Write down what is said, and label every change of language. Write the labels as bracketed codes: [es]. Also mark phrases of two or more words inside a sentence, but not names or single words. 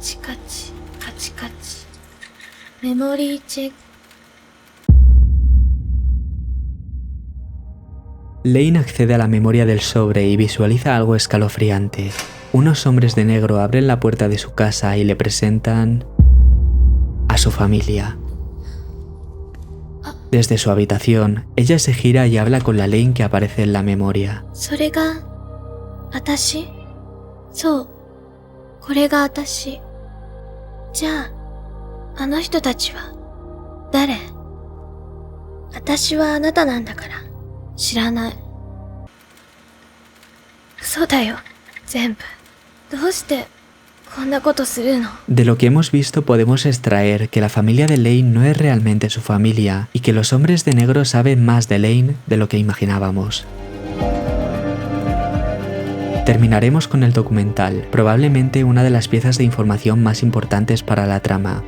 [es] Lane accede a la memoria del sobre y visualiza algo escalofriante. Unos hombres de negro abren la puerta de su casa y le presentan a su familia. Desde su habitación, ella se gira y habla con la Lane que aparece en la memoria. [ja] それが、私？そう。これが私。じゃあ、あの人たちは、誰？私はあなたなんだから、知らない。嘘だよ、全部。どうして、こんなことするの？ [es] De lo que hemos visto podemos extraer que la familia de Lane no es realmente su familia y que los hombres de negro saben más de Lane de lo que imaginábamos. Terminaremos con el documental, probablemente una de las piezas de información más importantes para la trama.